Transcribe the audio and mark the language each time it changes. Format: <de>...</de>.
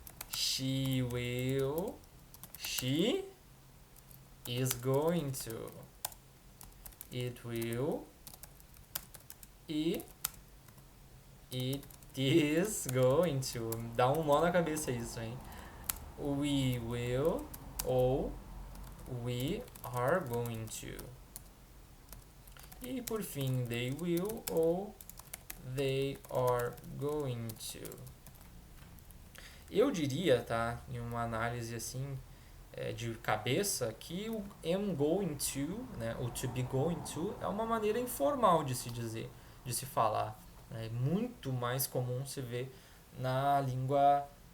<en>She will, she is going to. It will e it is going to.</en> <pt>Dá um nó na cabeça isso, hein?</pt> <en>We will ou we are going to. E por fim, they will ou they are going to.</en> <pt>Eu diria, tá, em uma análise assim de cabeça, que o am going to, né, o to be going to, é uma maneira informal de se dizer, de se falar. É muito mais comum se ver na língua</pt>